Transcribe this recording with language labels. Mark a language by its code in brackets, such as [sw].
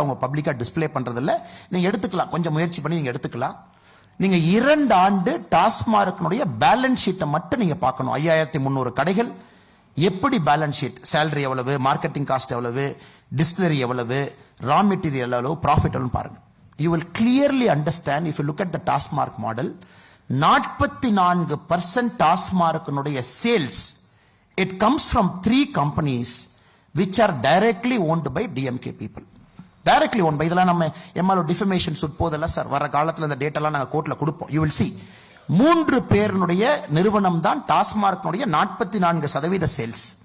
[ta] அவங்க பப்ளிக்கா டிஸ்பிளே பண்றதில்ல. நீங்க எடுத்துக்கலாம், கொஞ்சம் முயற்சி பண்ணி நீங்க எடுத்துக்கலாம். நீங்க 2 ஆண்டு டாஸ்மார்க்கினுடைய பேலன்ஸ் ஷீட்டை மட்டும் நீங்க பார்க்கணும். 5300 கடைகள் எப்படி பேலன்ஸ் ஷீட், சேலரி எவ்வளவு, மார்க்கெட்டிங் காஸ்ட் எவ்வளவு, டிஸ்டிலரி எவ்வளவு, ரா மெட்டீரியல் எவ்வளவு, ப்ராஃபிட் எவ்வளவு பாருங்க. [en] You will clearly understand if you look at the Tasmark model. 44% [ta] டாஸ்மார்க்கினுடைய sales [en] it comes from 3 companies which are directly owned by DMK people. Directly owned by, [ta] இதெல்லாம் நம்ம MRO defamation சுட் போதல்ல sir, வர காலத்துல இந்த டேட்டாலாம் நாங்க கோர்ட்ல கொடுப்போம். [en] You will see [ta] 3 பேருடைய நிறுவனம் தான் டாஸ்மார்க்கினுடைய 44% சேல்ஸ்.